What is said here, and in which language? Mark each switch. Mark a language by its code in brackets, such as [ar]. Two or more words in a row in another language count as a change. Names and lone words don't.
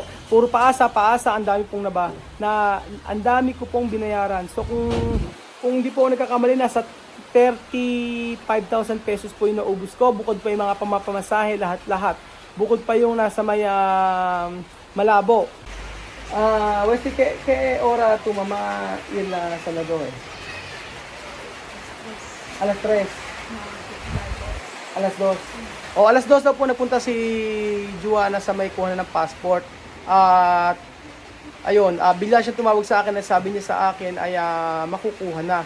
[tl] Puro paasa, ang dami pong ang dami ko pong binayaran. So kung hindi po ako nagkakamali, nasa 35,000 pesos po yung naubos ko. Bukod pa yung mga pamapamasahe, lahat-lahat. Bukod pa yung nasa may Malabo. [es] Wesley, ¿qué hora tu mamá ir a Salvador? [tl] Alas 3. Alas 2. O, alas 2 daw po nagpunta si Juana sa may kuha ng passport. At ayun, bigla siya tumawag sa akin at sabi niya sa akin ay makukuha na.